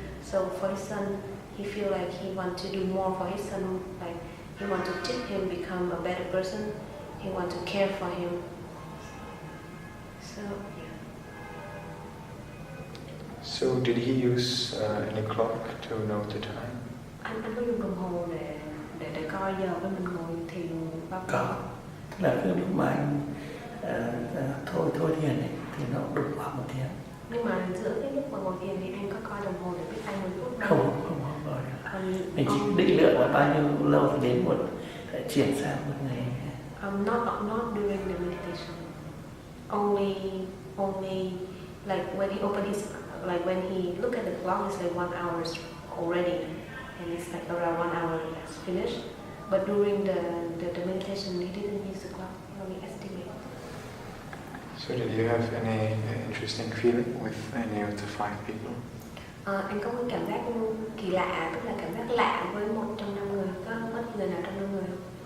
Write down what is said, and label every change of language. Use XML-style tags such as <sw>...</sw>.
<en>So for his son, he feel like he want to do more for his son, like he want to teach him become a better person. He want to care for him. So yeah. So did he use any clock to know the time?</en> <vi>Anh có dùng đồng hồ để coi giờ với mình ngồi thiền bao nhiêu? Có, tức là cái lúc mà anh thôi thiền ấy, thì nó đúng khoảng 1 tiếng. Nhưng mà giữa cái lúc mà ngồi thiền thì anh có coi đồng hồ để biết anh 10 phút đâu? Không gọi được. Mình chỉ định lượng là bao nhiêu lâu thì đến một chuyển sang một ngày.</vi> <en>Not during the meditation. Only like when he opened his, like when he look at the clock, it's like 1 hour already, and it's like around 1 hour that's finished. But during the meditation, he didn't use the clock. He only estimate. So did you have any interesting feeling with any of the 5 people?</en> <vi>Anh có một cảm giác kỳ lạ, tức là cảm giác lạ với một trong 5 người. Có bất người nào trong 5 người không?</vi>